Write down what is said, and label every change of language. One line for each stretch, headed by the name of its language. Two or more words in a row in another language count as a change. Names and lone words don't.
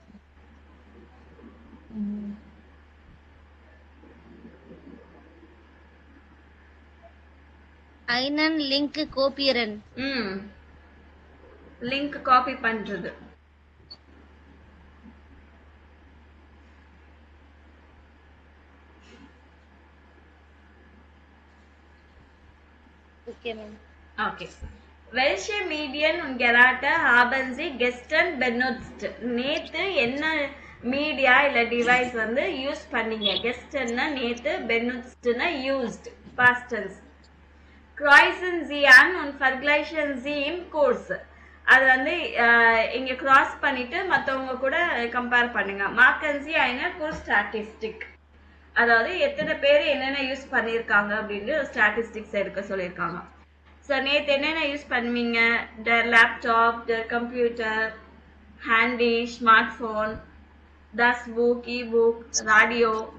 German: einen Link kopieren.
Tamil: லிங்க் காப்பி பண்றது. ஓகே மேம். ஓகே.
German: Welche Medien und Geräte haben Sie gestern benutzt?
Tamil: நேத்து என்ன மீடியா இல்ல டிவைஸ் வந்து யூஸ் பண்ணீங்க? கெஸ்டன்னா நேத்து, பெனுட்ஸ்ட்னா யூஸ்ட்,
English: past tense.
German: Kreuzen Sie an und vergleichen Sie im Kurs.
Tamil: அது வந்து இங்க கிராஸ் பண்ணிட்டு மத்தவங்க கூட கம்பேர் பண்ணுங்க.
German: Machen Sie eine Kursstatistik.
Tamil: அதாவது எத்தனை பேர் என்னென்ன யூஸ் பண்ணியிருக்காங்க அப்படின்னு ஸ்டாட்டிஸ்டிக்ஸ் எடுக்க சொல்லியிருக்காங்க. ஸோ நேற்று என்னென்ன யூஸ் பண்ணுவீங்க?
German: Laptop, Computer, Handy, Smartphone, das Buch, E-Book, Radio.